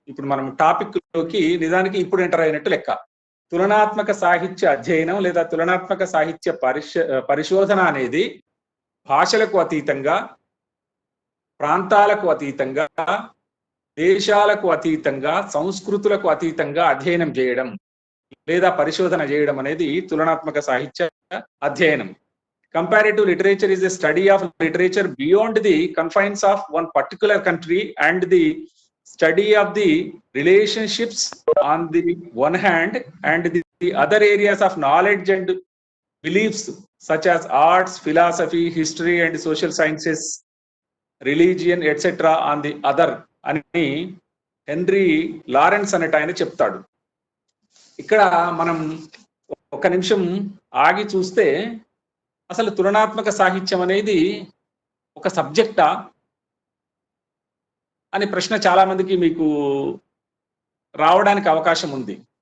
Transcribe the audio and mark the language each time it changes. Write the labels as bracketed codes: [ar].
[te] ఇప్పుడు మనం టాపిక్ లోకి నిజానికి ఇప్పుడు ఎంటర్ అయినట్టు లెక్క. తులనాత్మక సాహిత్య అధ్యయనం లేదా తులనాత్మక సాహిత్య పరిశోధన అనేది భాషలకు అతీతంగా, ప్రాంతాలకు అతీతంగా, దేశాలకు అతీతంగా, సంస్కృతులకు అతీతంగా అధ్యయనం చేయడం లేదా పరిశోధన చేయడం అనేది తులనాత్మక సాహిత్య అధ్యయనం. [en] Comparative literature is a study of literature beyond the confines of one particular country and the study of the relationships on the one hand and the other areas of knowledge and beliefs such as arts, philosophy, history and social sciences, religion, etc. on the other [te] అని henry Lawrence అనేట ఆయన చెప్తాడు. ఇక్కడ మనం ఒక నిమిషం ఆగి చూస్తే అసలు తులనాత్మక సాహిత్యం అనేది ఒక సబ్జెక్టా అనే ప్రశ్న చాలా మందికి మీకు రావడానికి అవకాశం ఉంది.